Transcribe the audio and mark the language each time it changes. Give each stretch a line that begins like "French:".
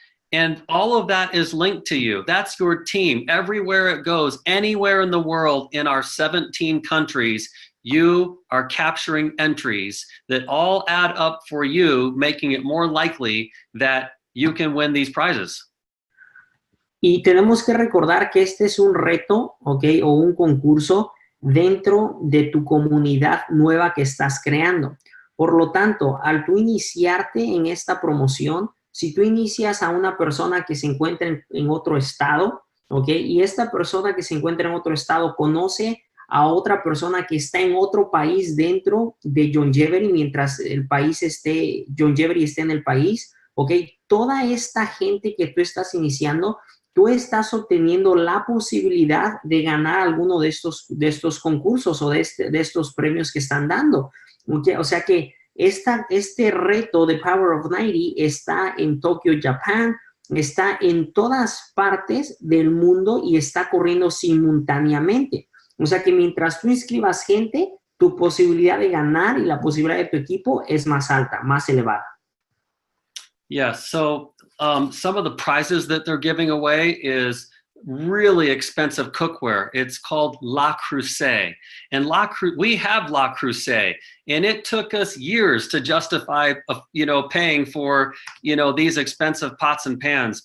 English: And all of that is linked to you. That's your team. Everywhere it goes, anywhere in the world, in our 17 countries, you are capturing entries that all add up for you, making it more likely that you can win these prizes.
Spanish: Y tenemos que recordar que este es un reto, ¿ok? O un concurso dentro de tu comunidad nueva que estás creando. Por lo tanto, al tú iniciarte en esta promoción, si tú inicias a una persona que se encuentra en otro estado, ¿ok? Y esta persona que se encuentra en otro estado conoce a otra persona que está en otro país dentro de John Jeffrey, mientras John Jeffrey esté en el país, ¿ok? Toda esta gente que tú estás iniciando tú estás obteniendo la posibilidad de ganar alguno de estos concursos o de estos premios que están dando. ¿Okay? O sea que este reto de Power of 90 está en Tokio, Japón, está en todas partes del mundo y está corriendo simultáneamente. O sea que mientras tú inscribas gente, tu posibilidad de ganar y la posibilidad de tu equipo es más alta, más elevada.
English: Yeah, so some of the prizes that they're giving away is really expensive cookware. It's called La Crusade. And we have La Crusade, and it took us years to justify, paying for, these expensive pots and pans.